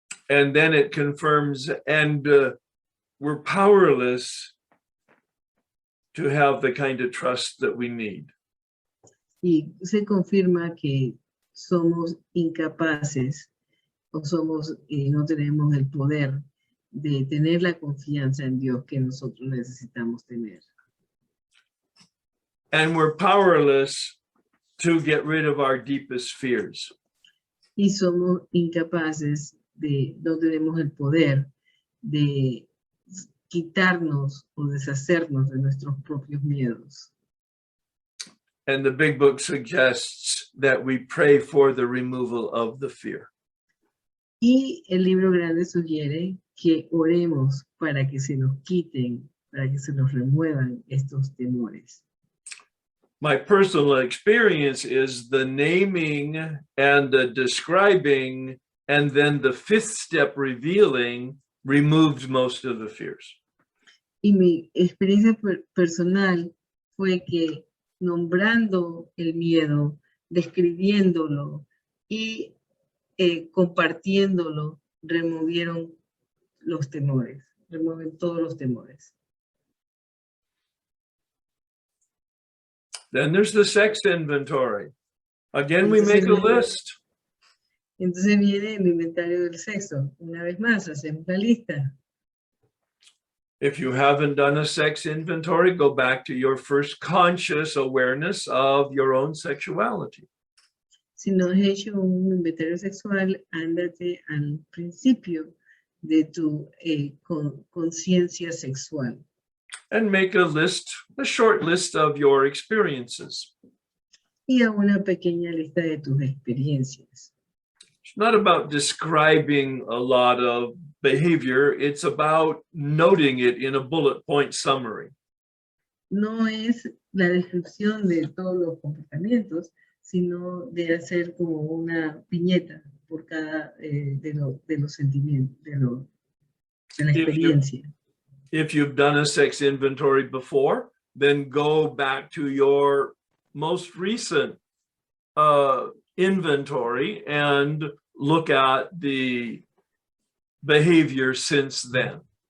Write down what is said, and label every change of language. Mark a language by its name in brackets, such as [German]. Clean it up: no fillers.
[English] And then it confirms, and we're powerless to have the kind of trust that we need. [Spanish] Y se confirma que somos incapaces o no tenemos el poder de tener la confianza en Dios que nosotros necesitamos tener. [English] And we're powerless to get rid of our deepest fears. [Spanish] Y somos incapaces no tenemos el poder de quitarnos o deshacernos de nuestros propios miedos. [English] And the big book suggests that we pray for the removal of the fear. [Spanish] Y el libro grande sugiere que oremos para que se nos quiten, para que se nos remuevan estos temores. [English] My personal experience is the naming and the describing, and then the fifth step revealing removed most of the fears. [Spanish] Y mi experiencia personal fue que nombrando el miedo, describiéndolo y compartiéndolo, removieron los temores, remueven todos los temores. [English] Then there's the sex inventory. Again, we make a list. [Spanish] Entonces viene el inventario del sexo. Una vez más, hacemos la lista. [English] If you haven't done a sex inventory, go back to your first conscious awareness of your own sexuality. [Spanish] Si no has hecho un inventario sexual, ándate al principio de tu conciencia sexual. [English] And make a list, a short list of your experiences. [Spanish] Y a una pequeña lista de tus experiencias. [English] It's not about describing a lot of behavior. It's about noting it in a bullet point summary. [Spanish] No es la descripción de todos los comportamientos, sino de hacer como una piñeta por cada de los sentimientos, de la experiencia. [English] If you've done a sex inventory before, then go back to your most recent inventory and look at the behavior since then.